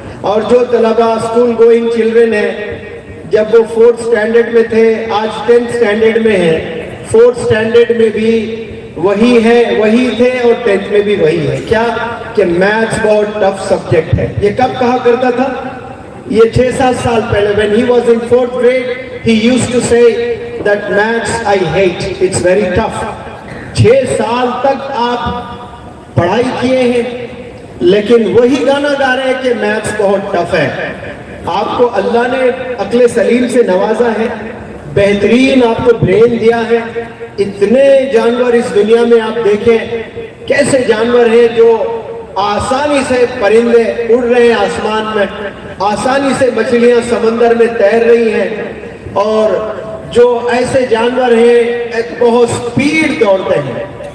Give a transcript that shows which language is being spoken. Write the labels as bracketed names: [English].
[Urdu] اور جو طلبہ اسکول گوئنگ چلڈرن ہیں جب وہ 4th سٹینڈرڈ میں تھے آج 10th سٹینڈرڈ میں ہیں، 4th سٹینڈرڈ میں بھی وہی ہے، وہی تھے اور 10th میں بھی وہی ہے. کیا کہ میتھس بہت ٹف سبجیکٹ ہے. یہ کب کہا کرتا تھا؟ یہ 6-7 سال پہلے. [English] when he was in 4th grade he used to say that maths I hate, it's very tough. [Urdu] 6 سال تک آپ پڑھائی کیے ہیں لیکن وہی گانا گا رہے ہیں کہ میتھس بہت ٹف ہے. آپ کو اللہ نے عقل سلیم سے نوازا ہے، بہترین آپ کو برین دیا ہے. اتنے جانور اس دنیا میں آپ دیکھیں، کیسے جانور ہیں جو آسانی سے پرندے اڑ رہے ہیں آسمان میں، آسانی سے مچھلیاں سمندر میں تیر رہی ہیں، اور جو ایسے جانور ہیں بہت سپیڈ دوڑتے ہیں.